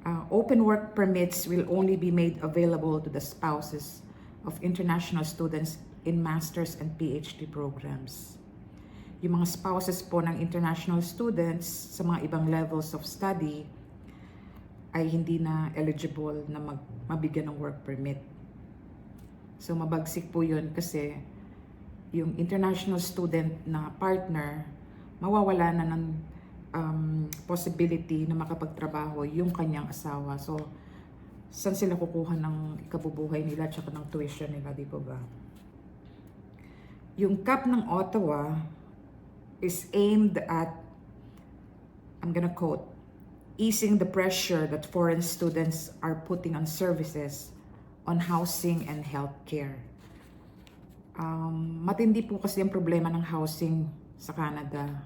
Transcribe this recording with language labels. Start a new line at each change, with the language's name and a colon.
English: Open work permits will only be made available to the spouses of international students in master's and PhD programs.
Filipino: Yung mga spouses po ng international students sa mga ibang
English: levels of study
Filipino: ay hindi na eligible na mabigyan ng work permit. So mabagsik po yun kasi yung international student na partner, mawawala na ng possibility na makapagtrabaho yung kanyang asawa. So, saan sila kukuha ng ikabubuhay nila at saka ng tuition nila, di ba ba? Yung CAP ng Ottawa
English: is aimed at, I'm gonna quote, easing the pressure that foreign students are putting on services on housing and healthcare.
Filipino: Matindi po kasi ang problema ng housing sa Canada.